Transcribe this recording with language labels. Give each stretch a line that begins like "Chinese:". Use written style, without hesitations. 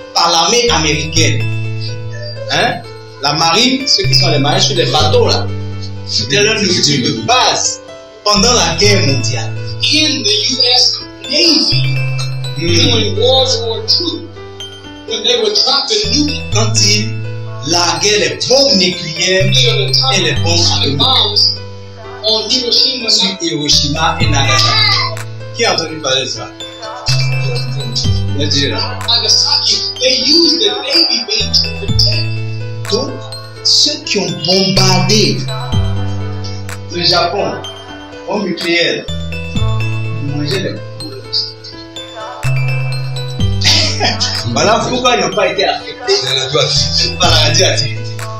French: par l'armée américaine. Hein? La marine, ceux qui sont les marins sur les bateaux là, c'était leur nourriture de base pendant la guerre mondiale.
English: In the U.S. Navy, during World War II, when they were dropping nuclear
French: Quand ils larguaient les bombes nucléaires et les bombes atomiques
English: bombs on Hiroshima
French: sur Hiroshima et Nagasaki. Qui a entendu parler de ça?
English: Nagasaki, they used the Navy beam to protect.
French: Donc, ceux qui ont bombardé le Japon, bombe nucléaire, ils mangeaient les poules. Voilà pourquoi ils n'ont pas été affectés par la radioactivité.